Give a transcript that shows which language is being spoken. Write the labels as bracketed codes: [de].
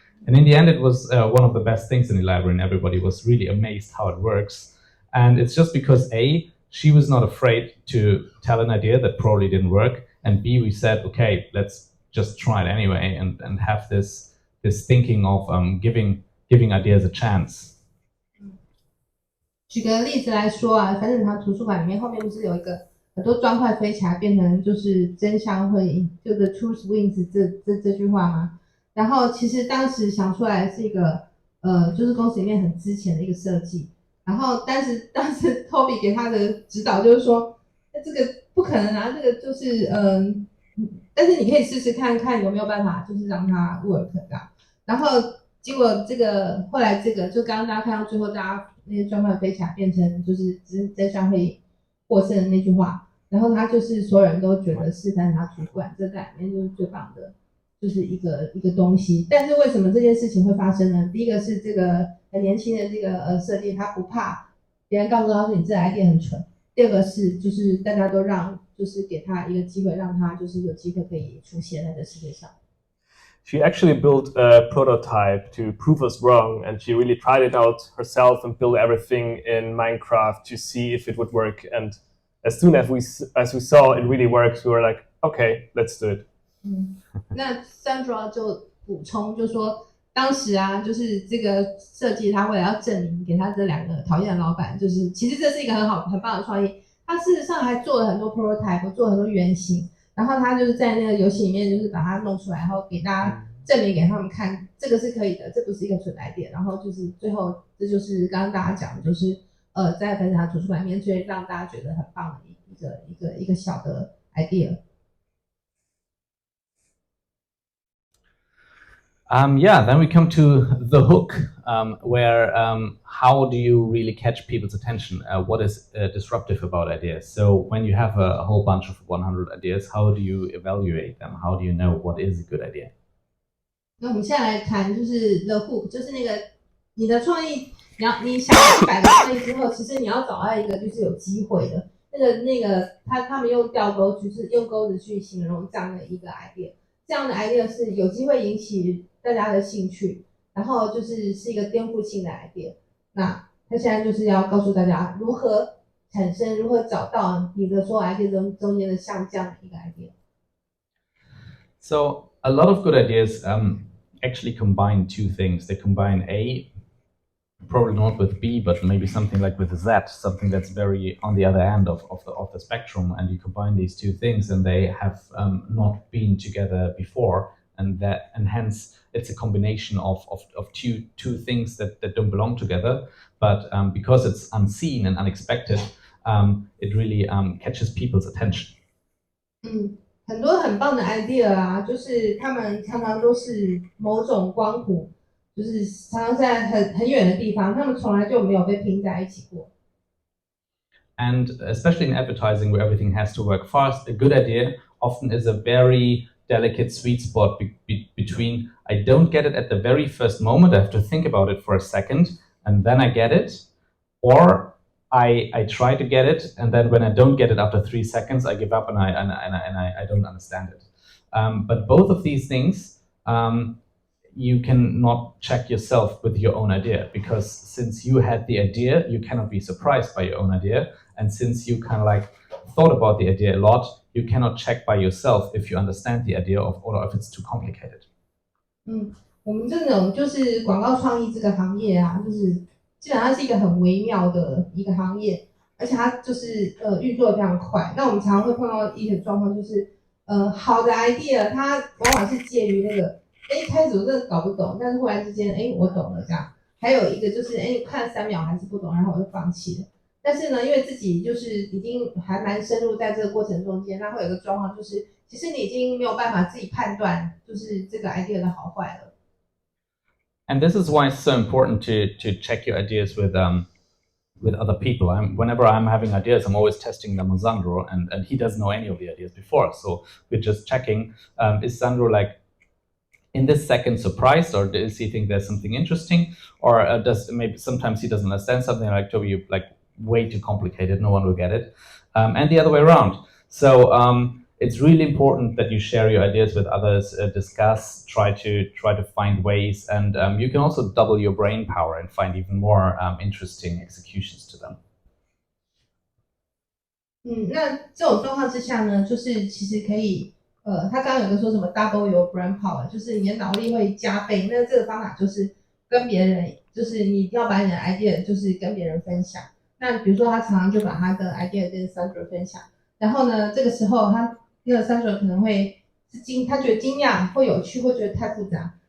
[en] And in the end, it was one of the best things in the library, and everybody was really amazed how it works. And it's just because A, she was not afraid to tell an idea that probably didn't work, and B, we said, okay, let's just try it anyway, and have this thinking of giving ideas a chance. [zh] 举个例子来说啊，反正它图书馆里面后面不是有一个很多砖块飞起来变成就是真相会赢，就 [en] the truth wins [zh] 这句话吗？然后其实当时想出来是一个就是公司里面很之前的一个设计，然后当时 Toby 给他的指导就是说，这个不可能啊，这个就是但是你可以试试看看有没有办法，就是让它 work 这样。然后结果后来就刚刚大家看到最后，大家那些砖块飞起来变成就是真相会获胜的那句话。然后他就是所有人都觉得是反正他图书馆这在里面就是最棒的，就是一个东西。但是为什么这件事情会发生呢？第一个是这个很年轻的这个设计，他不怕别人告诉他说你这 idea 很蠢。第二个是就是大家都就是给他一个机会，让他就是有机会可以出现在这世界上。 [en] She actually built a prototype to prove us wrong, and she really tried it out herself and built everything in Minecraft to see if it would work. And as soon as we saw it really works, we were like, okay, let's do it. [zh] 那 Sandra 就补充就说，当时啊，就是这个设计他为了要证明给他这两个讨厌的老板，就是其实这是一个很棒的创意。他事实上还做了很多 prototype， 做了很多原型，然后他就是在那个游戏里面就是把它弄出来，然后给大家证明给他们看，这个是可以的，这不是一个蠢 idea。然后就是最后这就是刚刚大家讲的，就是在分享图书馆里面最让大家觉得很棒的一个小的 idea。 [en] Yeah, then we come to the hook, where how do you really catch people's attention? What is disruptive about ideas? So when you have a whole bunch of 100 ideas, how do you evaluate them? How do you know what is a good idea? [zh] 那我们现在来谈就是 the hook， 就是那个你的创意，你想100个创意之后，其实你要找到一个就是有机会的那个他们用吊钩，就是用钩子去形容这样的一个 idea， 这样的 idea 是有机会引起大家的兴趣，然后就是一个颠覆性的 idea。那他现在就是要告诉大家如何产生，如何找到你的所有 idea 中间的像这样的一个 idea。 [en] So a lot of good ideas actually combine two things. They combine A, probably not with B, but maybe something like with Z, something that's very on the other end of the spectrum. And you combine these two things, and they have not been together before, and hence it's a combination of two things that don't belong together. But because it's unseen and unexpected, it really catches people's attention. [zh] 很多很棒的 idea 啊，就是他们常常都是某种光谱，就是常常在很远的地方，他们从来就没有被拼在一起过。 [en] And especially in advertising, where everything has to work fast, a good idea often is a very delicate sweet spot between I don't get it at the very first moment, I have to think about it for a second, and then I get it, or I try to get it, and then when I don't get it after 3 seconds, I give up and I don't understand it. But both of these things, you cannot check yourself with your own idea, because since you had the idea, you cannot be surprised by your own idea. And since you kind of like thought about the idea a lot, you cannot check by yourself if you understand the idea or if it's too complicated. [zh] 我们这种就是广告创意这个行业啊，就是基本上是一个很微妙的一个行业，而且它就是运作的非常快。那我们常常会碰到一些状况，就是好的 idea 它往往是介于那个一开始我真的搞不懂，但是忽然之间我懂了这样。还有一个就是看3秒还是不懂，然后我就放弃了。但是呢，因为自己就是已经还蛮深入在这个过程中间，那会有一个状况就是，其实你已经没有办法自己判断，就是这个 idea 的好坏了。 [en] And this is why it's so important to check your ideas with other people. Whenever I'm having ideas, I'm always testing them on Sandro, and he doesn't know any of the ideas before. So we're just checking, is Sandro like in this second surprised, or does he think there's something interesting, or does maybe sometimes he doesn't understand something like Toby, you like way too complicated, no one will get it, and the other way around. So it's really important that you share your ideas with others, discuss, try to find ways, and you can also double your brain power and find even more interesting executions to them. [zh] 那这种状况之下呢，就是其实可以，他刚刚有个说什么 [en] double your brain power， [zh] 就是你的脑力会加倍。那这个方法就是跟别人，就是你要把你的 idea 就是跟别人分享。那比如说他常常就把他的 idea 跟 Sandro 分享，然后呢，这个时候那个 Sandro 可能会他觉得惊讶或有趣，或觉得太复杂。